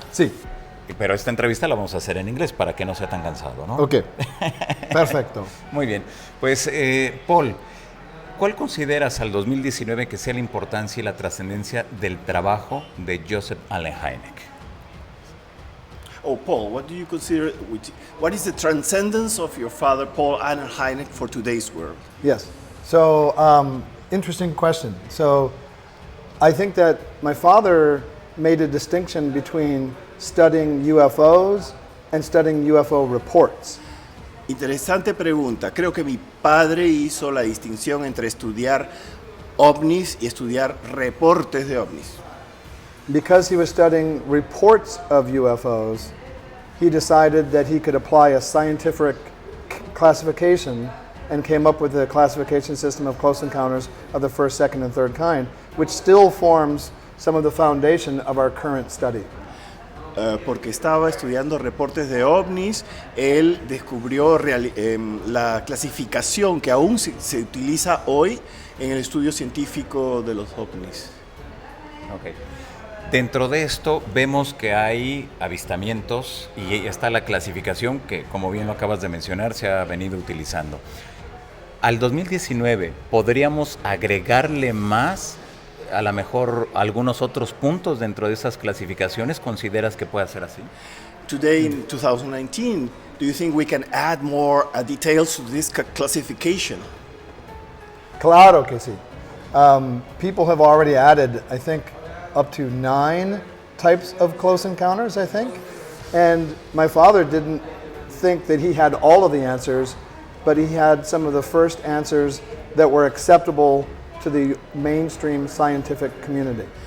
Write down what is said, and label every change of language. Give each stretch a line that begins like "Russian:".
Spanish: Sí. Pero esta entrevista la vamos a hacer en inglés para que no sea tan cansado, ¿no? Ok. Perfecto. Muy bien. Pues Paul, ¿cuál consideras al 2019 que sea la importancia y la trascendencia del trabajo de Joseph Allen Hynek?
English: Oh, Paul, what do you consider? What is the transcendence of your father, Paul Allen Hynek, for today's world? Yes. So, interesting question. So, I think that my father made a distinction between studying UFOs and studying UFO reports.
Spanish: Interesante pregunta. Creo que mi padre hizo la distinción entre estudiar ovnis y estudiar reportes de ovnis.
English: Because he was studying reports of UFOs, he decided that he could apply a scientific classification and came up with a classification system of close encounters of the first, second, and third kind, which still forms some of the foundation of our current study.
Spanish: Porque estaba estudiando reportes de ovnis, él descubrió la clasificación que aún se utiliza hoy en el estudio científico de los ovnis. Okay. Dentro de esto vemos que hay avistamientos y está la clasificación que, como bien lo acabas de mencionar, se ha venido utilizando. Al 2019, ¿podríamos agregarle más, a lo mejor algunos otros puntos dentro de esas clasificaciones? ¿Consideras que pueda ser así?
English: Today in 2019, do you think we can add more details to this classification?
Spanish: Claro que sí.
English: People have already added, I think, up to 9 types of close encounters, I think. And my father didn't think that he had all of the answers, but he had some of the first answers that were acceptable to the mainstream scientific community.